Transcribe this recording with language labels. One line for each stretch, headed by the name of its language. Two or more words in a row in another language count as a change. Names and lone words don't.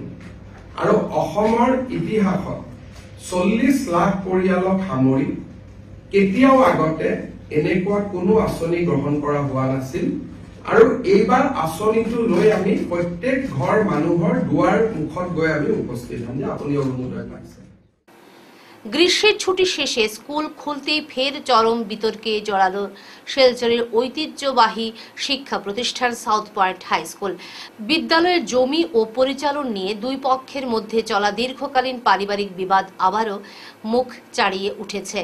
Assamese: আৰু অসমৰ ইতিহাসত 40 লাখ পৰিয়ালক সামৰি কেতিয়াও আগতে এনেকুৱা কোনো আঁচনি গ্ৰহণ কৰা হোৱা নাছিল। আৰু এইবাৰ আঁচনিটো লৈ আমি প্ৰত্যেক ঘৰ মানুহৰ দুৱাৰ মুখত গৈ আমি উপস্থিত হ'ম যে আপুনি অৰুণোদয় পাইছে।
Bangla: গ্রীষ্মের ছুটি শেষে স্কুল খুলতেই ফের চরম বিতর্কে জড়ালো শিলচরের ঐতিহ্যবাহী শিক্ষা প্রতিষ্ঠান সাউথ পয়েন্ট হাই স্কুল। বিদ্যালয়ের জমি ও পরিচালন নিয়ে দুই পক্ষের মধ্যে চলা দীর্ঘকালীন পারিবারিক বিবাদ আবারও মুখ চাড়িয়ে উঠেছে।